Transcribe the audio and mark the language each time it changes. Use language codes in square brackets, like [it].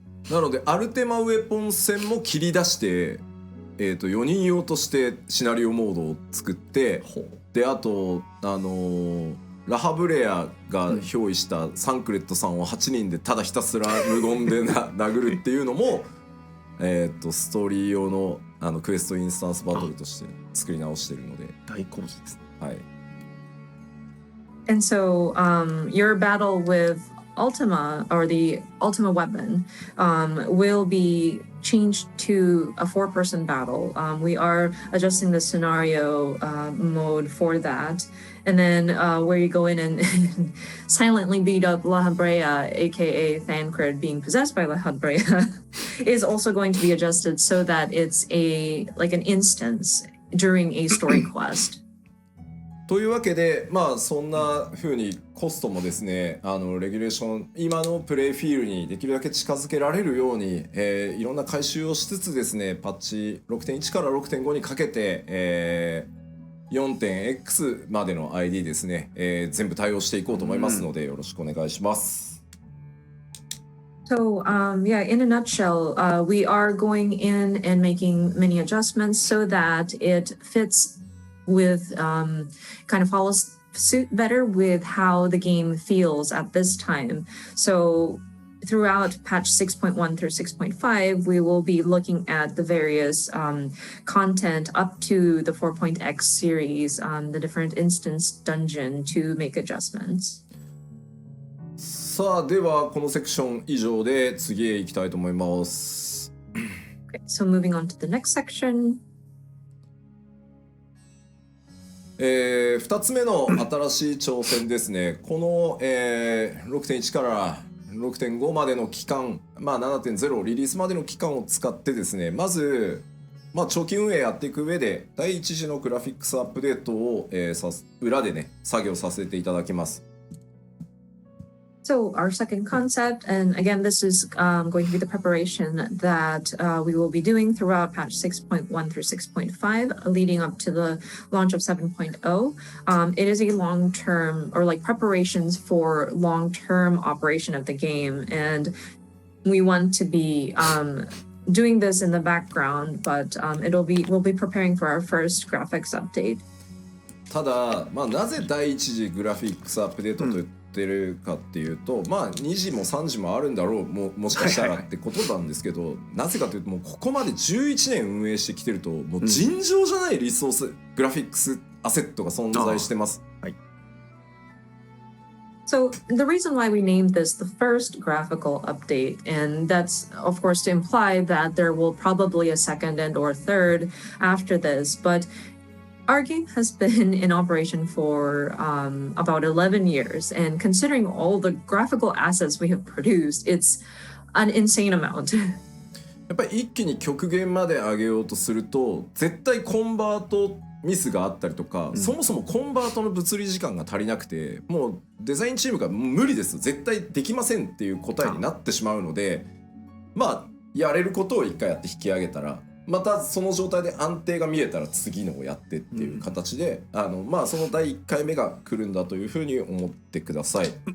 [ja] なのでアルテマウェポン戦も切り出して、4人用としてシナリオモードを作って、であとラハブレアが憑依したサンクレットさんを8人でただひたすら無言で殴るっていうのもストーリー用のクエストインスタンスバトルとして作り直してるので大好物ですね。はい。 [en] And so your battle with Ultima or the Ultima weapon will be changed to a 4-person battle. We are adjusting the scenario mode for that. And then where you go in and silently beat up La Habrea, aka Thancred being possessed by La Habrea, is also going to be adjusted so that it's like an instance during a story quest. [ja] というわけで、まあそんな風にコストもですね、レギュレーション今のプレイフィールにできるだけ近づけられるように、いろんな改修をしつつですね、パッチ 6.1 から 6.5 にかけて、4.x までの ID ですね、全部対応していこうと思いますので、よろしくお願いします。 [en] So, yeah, in a nutshell, we are going in and making many adjustments so that it fits with kind of follows suit better with how the game feels at this time. So throughout patch 6.1 through 6.5, we will be looking at the various content up to the 4.x series, the different instance dungeon to make adjustments. [ja] さあ、ではこのセクション以上で次へ行きたいと思います。 [en] Okay, so moving on to the next section. [ja] 2つ目の新しい挑戦ですね。この、6.1 から 6.5 までの期間、まあ 7.0 リリースまでの期間を使ってですね、まず、長期運営やっていく上で第一次のグラフィックスアップデートを、裏でね作業させていただきます。 [en] So our second concept, and again, this is going to be the preparation that we will be doing throughout patch 6.1 through 6.5, leading up to the launch of 7.0. It is a long-term, or like preparations for long-term operation of the game, and we want to be doing this in the background, but we'll be preparing for our first graphics update. [ja] ただ、なぜ第一次グラフィックスアップデートとってるかっていうと、2時も3時もあるんだろう もしかしたらってことなんですけど、なぜかというともうここまで11年運営してきてるともう尋常じゃないリソース、グラフィックスアセットが存在してます。はい。 [en] So the reason why we named this the first graphical update, and that's of course to imply that there will probably a second and or third after this, but Our game has been in operation for about 11 years, and considering all the graphical assets we have produced, it's an insane amount. [ja] やっぱり一気に極限まで上げようとすると絶対コンバートミスがあったりとか、そもそもコンバートの物理時間が足りなくてもうデザインチームが無理です絶対できませんっていう答えになってしまうので、まあやれることを一回やって引き上げたらまたその状態で安定が見えたら次のをやってっていう形で、まあその第1回目が来るんだというふうに思ってください。